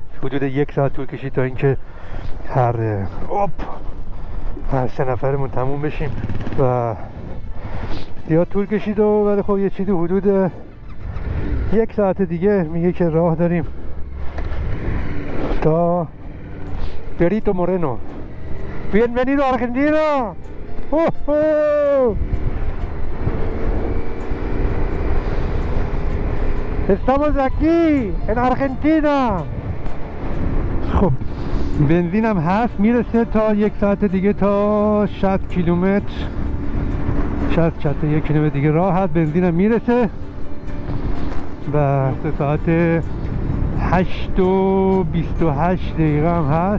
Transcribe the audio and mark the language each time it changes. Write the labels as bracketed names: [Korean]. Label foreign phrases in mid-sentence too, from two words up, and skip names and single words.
[Persian] حدود 1 ساعت طول کشید تا اینکه هر 3 نفرمون تموم بشیم و زیاد طول کشید ولی خب یه چیزی حدود 1 ساعت دیگه میگه که راه داریم تا پریتو مورنو. [Spanish] Bienvenido a Argentina. Estamos aquí en Argentina. [Persian] خب بنزینم هست، میرسه تا 1 ساعت دیگه تا 60 کیلومتر 61 کیلومتر دیگه راه هست. بنزینم میرسه و 3 ساعت 8 و 28 دقیقه هم هست.